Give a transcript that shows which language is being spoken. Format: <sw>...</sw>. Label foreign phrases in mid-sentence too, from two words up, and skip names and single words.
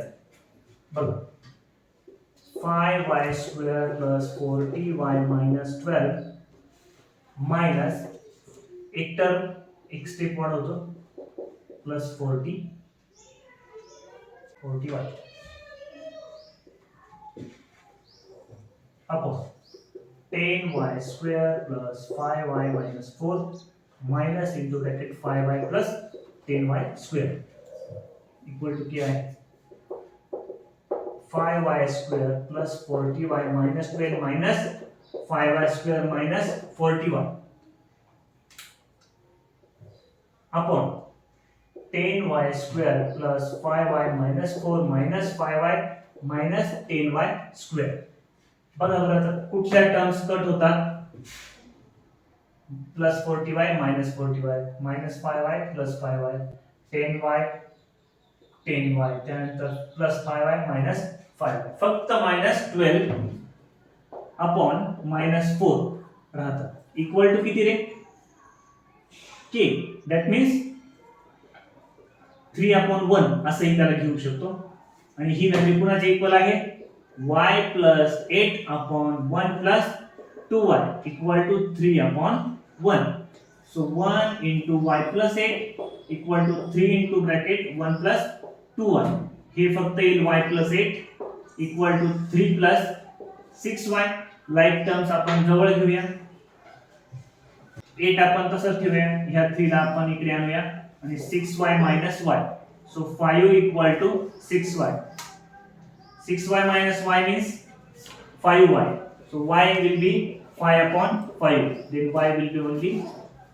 <mr>बघा 5y² + 40y - 12 मायनस एक टर्म एक स्टेप वाढवतो प्लस 40</mr> <en>y अपॉन 10y square plus 5y minus 4 minus into bracket 5y plus 10y square equal to</en> <hi>क्या है</hi> <en>5y square plus 40y minus 12 minus 5y square minus 40y upon 10y square plus 5y minus 4 minus 5y minus 10y square.</en> <mr>बघा बरं आता कुठल्या</mr> <en>terms cut</en> <mr>होतात</mr> <en>plus 40y minus 40y minus 5y plus 5y 10y 10y</en> <mr>त्यानंतर</mr> <en>plus 5y minus 5y</en> <mr>फक्त</mr> <en>minus 12 upon minus 4</en> <mr>राहतात</mr> <en>equal to</en> <mr>किती रे</mr> <en>k that means 3 upon 1</en> <mr>असंही त्याला घेऊ शकतो आणि ही व्हॅल्यू कुणाची इक्वल आहे</mr> <en>y plus 8 upon 1 plus 2y equal to 3 upon 1. So 1 into y plus 8 equal to 3 into bracket 1 plus 2y.</en> <mr>हे फक्त येईल</mr> <en>y plus 8 equal to 3 plus 6y. like terms</en> <mr>आपण जवळ घेऊया 8 आपण तसंच ठेवूया ह्या 3 ला आपण इकडे आणूया आणि</mr> <en>6y minus y. So 5 equal to 6y. 6y minus y means 5y. So y will be 5 upon 5. Then y will be only</en>